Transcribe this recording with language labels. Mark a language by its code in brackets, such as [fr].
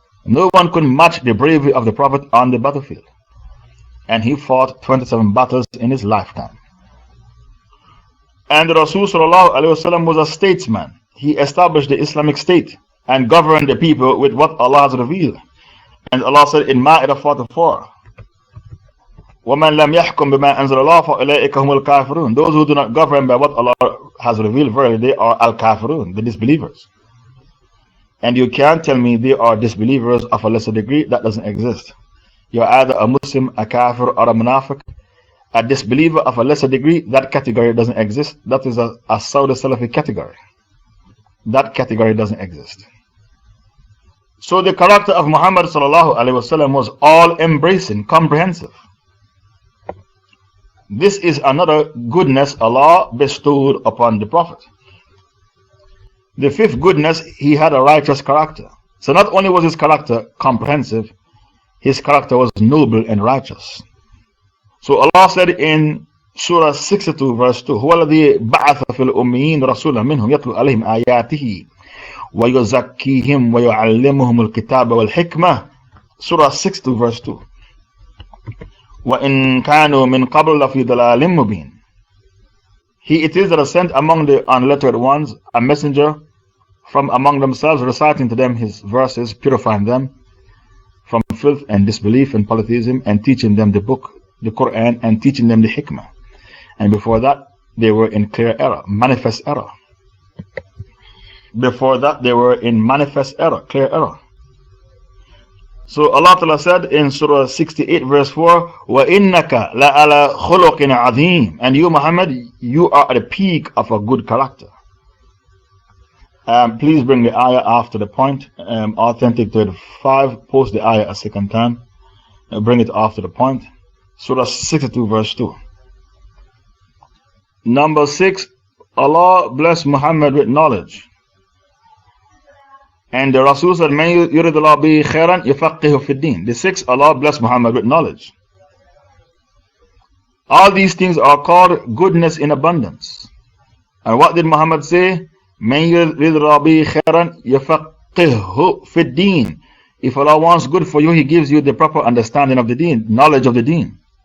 [en] No one could match the bravery of the Prophet on the battlefield. And he fought 27 battles in his lifetime. And the Rasul ﷺ was a statesman. He established the Islamic State and governed the people with what Allah has revealed. And Allah said in Ma'idah 44, [ar] وَمَنْ لَمْ يَحْكُمْ بِمَا أَنزَلَ اللَّهُ فَأُولَٰئِكَ هُمُ الْكَافِرُونَ. [en] Those who do not govern by what Allah has revealed, verily they are al-kafirun, the disbelievers. And you can't tell me they are disbelievers of a lesser degree. That doesn't exist. You're either a Muslim, a kafir, or a munafiq. A disbeliever of a lesser degree, that category doesn't exist. That is a Saudi Salafi category. That category doesn't exist. So the character of Muhammad ﷺ was all-embracing, comprehensive. This is another goodness Allah bestowed upon the Prophet. The 5th goodness, he had a righteous character. So not only was his character comprehensive, his character was noble and righteous. So Allah said in Surah 62 verse 2, [ar] هو الذي بعث في الأميين رسولا منهم يتلو عليهم آياته ويزكيهم ويعلمهم الكتاب والحكمة. [en] Surah 62 verse 2. [ar] وإن كانوا من قبل لفي ضلال مبين. [en] He it is that has sent among the unlettered ones a messenger from among themselves, reciting to them his verses, purifying them from filth and disbelief and polytheism, and teaching them the book, the Quran, and teaching them the hikmah. And before that, they were in clear error, manifest error. Before that, they were in manifest error, clear error. So Allah Ta'ala said in Surah 68 verse 4, [ar] وَإِنَّكَ لَعَلَى خُلُقٍ عَظِيمٍ. [en] And you, Muhammad, you are at the peak of a good character. Please bring the ayah after the point. Authentic 35, post the ayah a second time. Bring it after the point. Surah 62 verse 2. Number 6, Allah bless Muhammad with knowledge. And the Rasul said, [ar] مَنْ يُرِدُ اللَّهُ بِهِ خَيْرًا يُفَقِّهُ فِي الدِّينِ. [en] The 6, Allah bless Muhammad with knowledge. All these things are called goodness in abundance. And what did Muhammad say? [ar] مَنْ يُرِدُ اللَّهُ بِهِ خَيْرًا يُفَقِّهُ فِي الدِّينِ. [en] If Allah wants good for you, He gives you the proper understanding of the deen, knowledge of the deen.